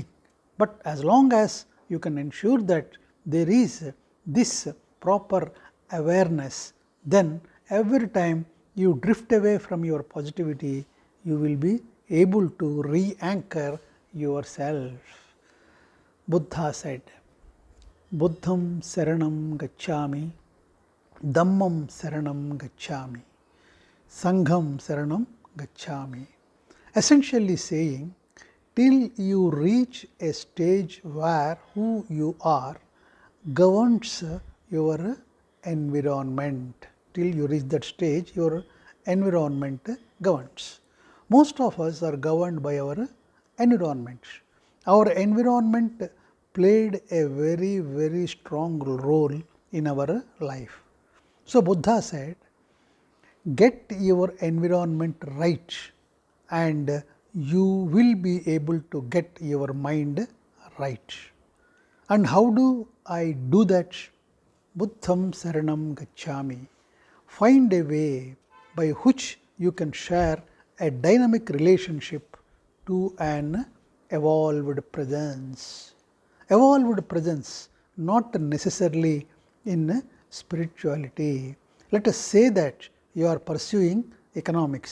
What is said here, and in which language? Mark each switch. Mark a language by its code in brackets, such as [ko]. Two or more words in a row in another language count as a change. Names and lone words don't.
[en] But as long as you can ensure that there is this proper awareness, then every time you drift away from your positivity, you will be able to re-anchor yourself. Buddha said, [pi] Buddham saranam gacchami, Dhammam saranam gacchami, Sangham saranam gacchami. [en] Essentially saying, till you reach a stage where who you are governs your environment, till you reach that stage, your environment governs. Most of us are governed by our environment. Our environment played a very, very strong role in our life. So, Buddha said, get your environment right and you will be able to get your mind right. And how do I do that? [pi] Buddham saranam gacchami. [en] Find a way by which you can share a dynamic relationship to an evolved presence. Evolved presence, not necessarily in spirituality. Let us say that you are pursuing economics.